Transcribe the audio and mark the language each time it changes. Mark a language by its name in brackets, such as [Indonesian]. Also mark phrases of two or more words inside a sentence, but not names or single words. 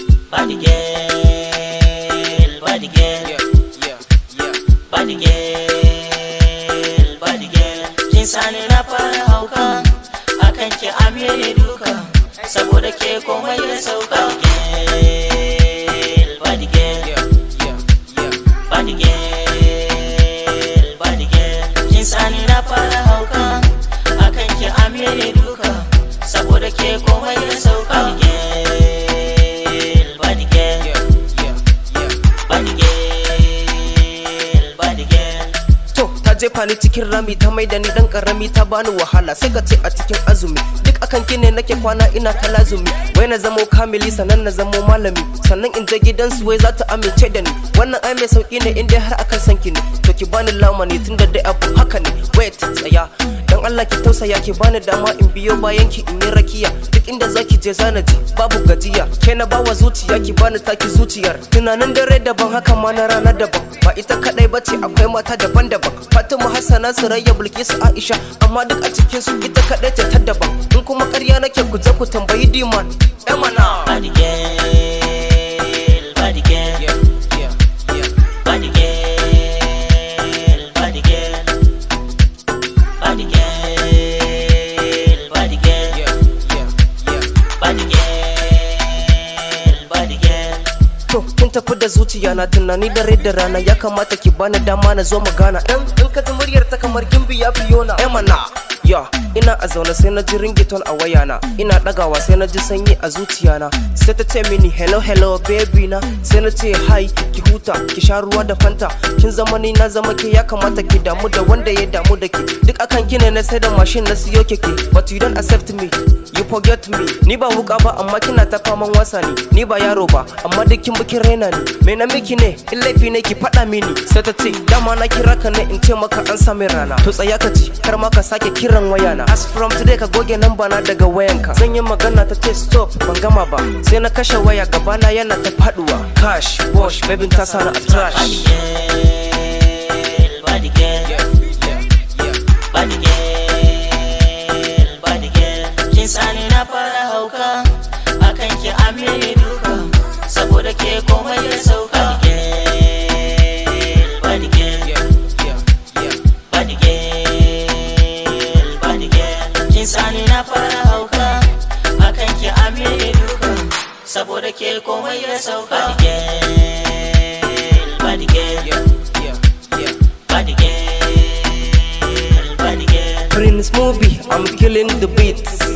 [English] Body girl, body girl. Yeah, yeah, yeah. Body girl, body girl. [Hausa] Kin sani na fara hauka, akan ki amye ni duka, saboda ke komai ya sauka. [English] Body girl, body girl. Yeah, yeah, yeah. Body girl, body girl. [Hausa] Kin sani na fara hauka, akan ki amye ni duka, saboda ke komai ya sauka. [English] Body girl, body girl. Yeah, yeah, yeah. Body girl, body girl. [Hausa] To, ta jefa ni cikin rami, ta maida ni dan karami, ta bani wahala, sai ka ce a cikin azumi. Duk akan ki ne nake kwana ina ta lazumi. Wai na zamo kamili, sannan na zamo malami. Sannan in je gidan su, wai za ta amince da ni. Wannan ai mai sauki ne in dai har akan san ki ne. To ki bani lamani tun da dai abu haka ne. Wait, tsaya. Dan Allah ki tausaya, ki bani dama in biyo bayan ki in yi rakiya. Duk inda za ki je za na je, babu gajiya. Ke na bawa zuciya, ki bani taki zuciyar. Tunanin dare daban, haka ma na rana daban. Ba ita kadai ba ce, akwai mata daban-daban. Fatima, Hassana, Surayya, Bilkisu, Aisha. Amma duk a cikin su ita kadai ce ta daban. In kuma ƙarya nake, ku je ku tambayi Diman. Eh mana. [English] Body girl, body girl. Yeah, yeah, yeah. Body girl, body girl. Body girl, body girl. Yeah, yeah, yeah. Body girl, body girl. [Hausa] To, kin tafi da zuciya na tunani dare da rana, ya kamata ki bani dama na zo mu gana. Dan in ka ji muryar ta kamar gimbi ya biyo na. Eh mana, ya, ina a zaune sai na ji ringtone a waya na. Ina ɗagawa sai na ji sanyi a zuciya na. Sai ta ce mini, [English] "Hello, hello, baby [Hausa] na." Sai na ce, "Hi, ki huta, ki sha ruwa da Fanta. Kin zama ni na zama ke, ya kamata ki damu da wanda ya damu da ke." Duk akan ki ne na sai da mashin na siyo keke. [English] But you don't accept me, you forget me. [Hausa] Ni ba wuka ba amma kina ta faman wasa ni. Ni ba yaro ba amma duk kin bi kin raina ni. Me na miki ne? In laifi ne ki faɗa mini. Sai ta ce, "Dama na kira ka ne in ce maka an sami rana." To tsaya ka ji, kar ma ka sake kiran waya na. [English] As from today [Hausa] ka goge namba na daga wayanka. Zan yi magana ta ce stop, ban gama ba. Sai na kashe waya gaba na yana ta faɗuwa. [English] Cash, wash, baby [Hausa] ta sa ni a trash. [English] Body girl, body girl. Yeah, yeah, yeah. Body girl, body girl. [Hausa] Kin sani na fara hauka, akan ki amini duka, saboda ke komai ya sauka. [English] Body girl, body girl. Yeah, yeah, yeah. Body girl, body girl. [Hausa] Kin sani na fara hauka, akan ki amini duka, saboda ke komai ya sauka. [English] Body girl, body girl. Yeah, yeah, yeah. Body girl, body girl. Prince Movie, I'm killing the beats.